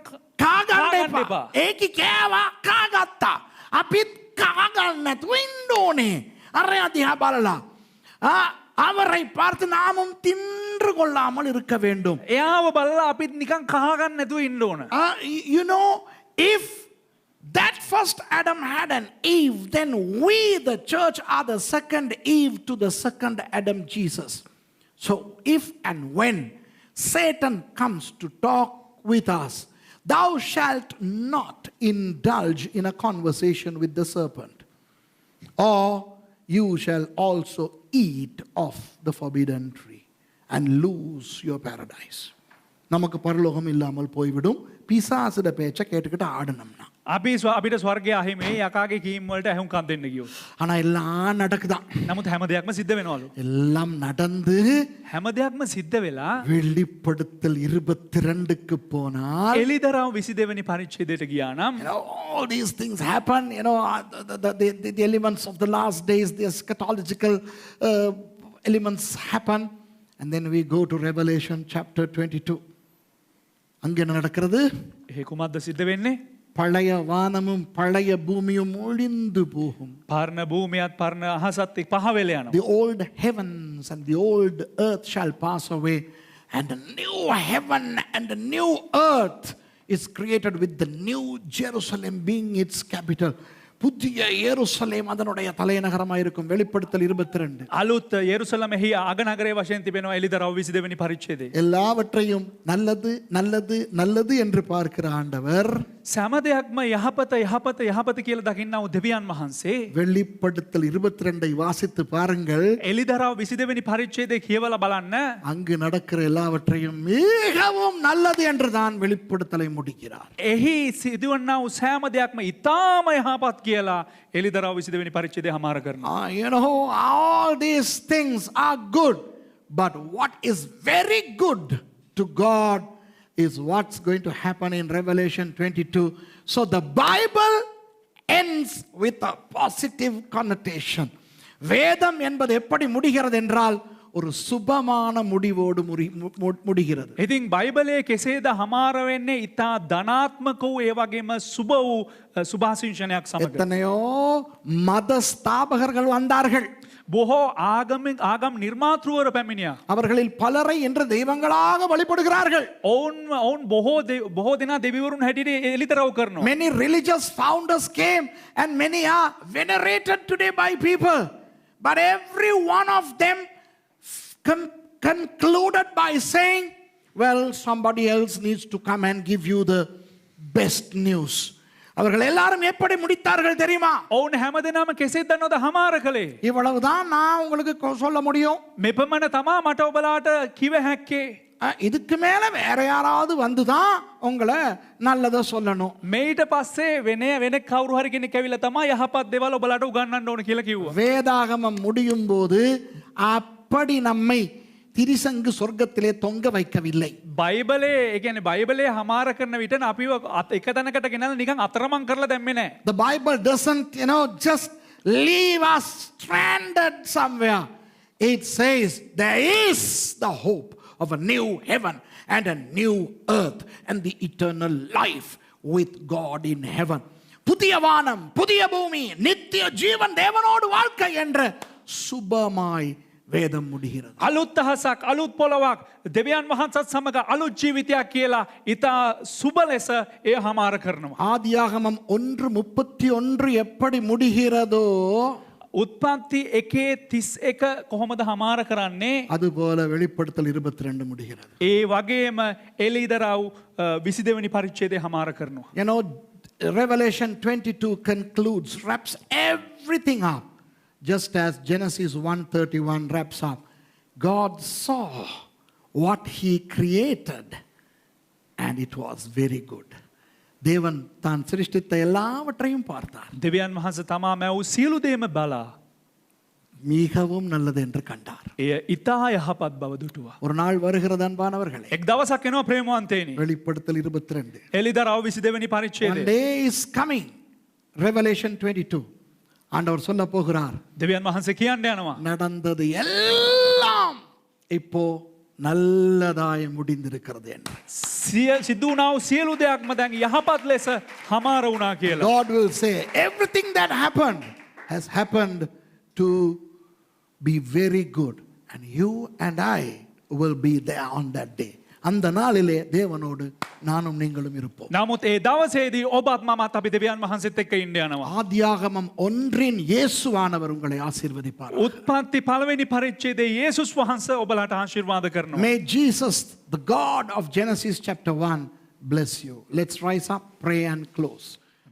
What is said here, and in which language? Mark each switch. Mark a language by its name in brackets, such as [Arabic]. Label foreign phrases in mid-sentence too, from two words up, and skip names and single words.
[Sinhala] කාගන්න එපා. ඒකි කෑවා කාගත්තා. අපිත් කාගන්න නැතුව ඉන්න ඕනේ. අරයා දිහා බලලා [Tamil] அவரை பார்த்து நாமும் தின்று கொள்ளாமல் இருக்க வேண்டும். [Sinhala] එයාව බලලා අපිත් නිකන් කහගන්න නැතුව ඉන්න ඕන. [English] You know, if that first Adam had an Eve, then we, the church, are the second Eve to the second Adam, Jesus. So if and when Satan comes to talk with us, thou shalt not indulge in a conversation with the serpent, or you shall also eat of the forbidden tree and lose your paradise. [Tamil] நமக்கு பரலோகம் இல்லாமல் போய்விடும் பிசாசுட பேச்சை கேட்டுக்கிட்டு ஆடணும்னா. [Sinhala] අපිට ස්වර්ගය අහිමි යකාගේ කීම් වලට ඇහුම්කන් දෙන්න ගියොත්. [Tamil] ஆனா எல்லாம் நடக்குதான். [Sinhala] නමුත් හැම දෙයක්ම සිද්ධ වෙනවලු. [Tamil] எல்லாம் நடந்து [Sinhala] හැම දෙයක්ම සිද්ධ වෙලා [Tamil] வெளிப்படுத்தல் 22க்கு போனால் [Sinhala] එලිදරව් 22 වෙනි පරිච්ඡේදයට ගියා නම් [English] all these things happen, the elements of the last days, the eschatological elements happen, and then we go to Revelation chapter 22. [Tamil] அங்க என்ன நடக்கிறது? [Sinhala] ඒ කුමක්ද සිද්ධ වෙන්නේ? [Tamil] பழைய வானமும் பழைய பூமியும் ஒளிந்து போகும். [Sinhala] පරණ භූමියත් පරණ අහසත් එක්ක පහ වෙලා යනවා. [English] The old heavens and the old earth shall pass away, and a new heaven and a new earth is created with the new Jerusalem being its capital. [Tamil] புதிய எருசலேம் அதனுடைய தலைநகரமாக இருக்கும். வெளிப்படுத்தல் 22. [Sinhala] අලුත් යෙරුසලමෙහි අගනගරයේ වශයෙන් තිබෙනවා එලිදරව් 22 වෙනි පරිච්ඡේදයේ. [Tamil] எல்லாவற்றையும் நல்லது நல்லது நல்லது என்று பார்க்கிற ஆண்டவர் [Sinhala] සෑම දෙයක්ම යහපත යහපත යහපත කියලා දකින්නා වූ දෙවියන් වහන්සේ [Tamil] வெளிப்படுத்தல் 22 வாசித்து பாருங்கள். [Sinhala] එලිදරව් 22 වෙනි පරිච්ඡේදයේ කියවලා බලන්න. [Tamil] அங்கு நடக்கிற எல்லாவற்றையும் மிகவும் நல்லது என்று தான் வெளிப்படுத்தலை முடிக்கிறார். [Sinhala] එහි සිදුවන්නා වූ සෑම දෙයක්ම ඉතාම යහපත් කියලා එලිදරව් 22 වෙනි පරිච්ඡේදය හමාර කරනවා. [English] You know, all these things are good, but what is very good to God is what's going to happen in Revelation 22. So the Bible ends with a positive connotation. [Tamil] வேதம் என்பது எப்படி முடிகிறது என்றால் ஒரு சுபமான முடிவோடு முடிகிறது. [Sinhala] ඉතින් බයිබලයේ කෙසේද හමාර වෙන්නේ? ඊතා ධනාත්මක වූ ඒ වගේම සුබ වූ සුභාසිංසනයක් සමග. [Tamil] எத்தனையோ மத ஸ்தாபகர்கள் வந்தார்கள். [Sinhala] බොහෝ ආගම් නිර්මාතෘවරු පැමිණියා. [Tamil] அவர்களில் பலரை இன்று தெய்வங்களாக வழிபடுகிறார்கள். [Sinhala] ඔවුන් බොහෝ දෙනා දෙවිවරුන් හැටියට එලිදරව් කරනවා. [English] Many religious founders came and many are venerated today by people. But every one of them concluded by saying, well, somebody else needs to come and give you the best news. [Tamil] அவர்கள் எல்லாரும் எப்படி முடித்தார்கள் தெரியுமா? [Sinhala] ඔවුන් හැමදෙනාම කෙසේද දන්නවද හමාර කළේ? [Tamil] இவ்வளவுதான் நான் உங்களுக்கு சொல்ல முடியும். [Sinhala] මෙපමණ තමා මට ඔබලාට කිව හැක්කේ. [Tamil] இதுக்கு மேல வேற யாராவது வந்துதான் உங்களை நல்லதை சொல்லணும். [Sinhala] මේට පස්සේ වෙන කවුරු හරි කෙනෙක් ඇවිල්ලා තමයි යහපත් දේවල් ඔබලාට උගන්වන්න ඕන කියලා කිව්වා. [Tamil] வேதாகமம் முடியும் போது அப்படி நம்மை திரிசங்கு சொர்க்கத்திலே தொங்க வைக்கவில்லை. [Sinhala] බයිබලේ ඒ කියන්නේ බයිබලේ හමාර කරන විට අපිව එක තැනකට ගෙනල්ලා නිකන් අතරමං කරලා දැම්මේ නැහැ. [English] The Bible doesn't, just leave us stranded somewhere. It says there is the hope of a new heaven and a new earth and the eternal life with God in heaven. [Tamil] புதிய வானம் புதிய பூமி நித்திய ஜீவன் தேவனோடு வாழ்க்கை என்ற சுபமாய் வேதம் முடிகிறது. [Sinhala] අලුත් අහසක් අලුත් පොළවක් දෙවියන් වහන්සේත් සමග අලුත් ජීවිතයක් කියලා ඊට සුබ ලෙස ඒ හමාර කරනවා. [Tamil] ஆதியாகமம் 1:31 எப்படி முடிகிறதோ [Sinhala] උත්පත්ති 1:31 කොහොමද හමාර කරන්නේ? [Tamil] அதுபோல வெளிப்படுத்தல் 22 முடிகிறது. [Sinhala] ඒ වගේම එලිදරව් 22 වෙනි පරිච්ඡේදය හමාර කරනවා. [English] Revelation 22 concludes, wraps everything up, just as Genesis 1:31 wraps up. God saw what he created and it was very good. [Tamil] தேவன் தான் சிருஷ்டித்த எல்லாவற்றையும் பார்த்தார். [Sinhala] දෙවියන් වහන්සේ තමා මැවූ සියලු දේම බලා [Tamil] மிகவும் நல்லது என்று கண்டார். [Sinhala] එය ඊතා යහපත් බව දුටුවා. [Tamil] ஒரு நாள் வருகிறது அன்பானவர்களே. [Sinhala] එක් දවසක් එනවා ප්‍රේමවන්තේනි. [Tamil] வெளிப்படுத்தல் 22. [Sinhala] එලිදරව් 22 වෙනි [English] One [Sinhala] පරිච්ඡේදය. [English] day is coming. Revelation 22. [Tamil] ஆண்டவர் சொல்ல போகிறார். [Sinhala] දෙවියන් වහන්සේ කියන්න යනවා. [Tamil] நடந்தது எல்லாம் இப்போ நல்லதாய் முடிந்திருக்கிறது என்று. [Sinhala] සිද්ධ වුණා වූ සියලු දෙයක්ම දැන් යහපත් ලෙස හමාර වුණා කියලා. [English] God will say everything that happened has happened to be very good and you and I will be there on that day. [Tamil] அந்த நாளிலே தேவனோடு நானும் நீங்களும் இருப்போம். [Sinhala] නමුත් ඒ දවසේදී ඔබත් මමත් අපි දෙවියන් වහන්සේත් එක්ක ඉන්න යනවා. [Tamil] ஆதியாகமம் 1 இயேசுவானவர் உங்களை ஆசீர்வதிப்பார். [Sinhala] උත්පත්ති පළවෙනි පරිච්ඡේදයේ යේසුස් වහන්සේ ඔබලාට ආශිර්වාද කරනවා. [English] May Jesus, the God of Genesis chapter 1, bless you. Let's rise up, pray and close.